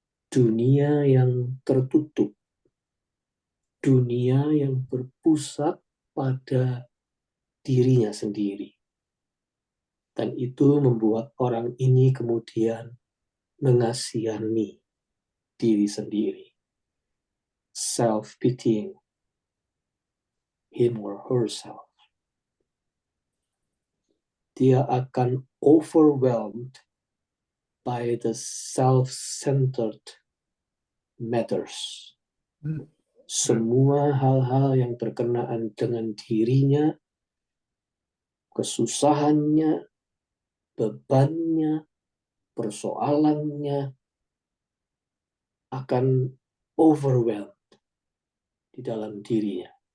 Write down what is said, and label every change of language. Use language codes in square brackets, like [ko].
[id] Dunia yang tertutup. Dunia yang berpusat pada dirinya sendiri. Dan itu membuat orang ini kemudian mengasihani diri sendiri. [en] Self-pitying him or herself. [id] Dia akan [en] overwhelmed by the self-centered matters. [id] Semua hal-hal yang berkenaan dengan dirinya, kesusahannya, bebannya, persoalannya akan overwhelmed di dalam dirinya.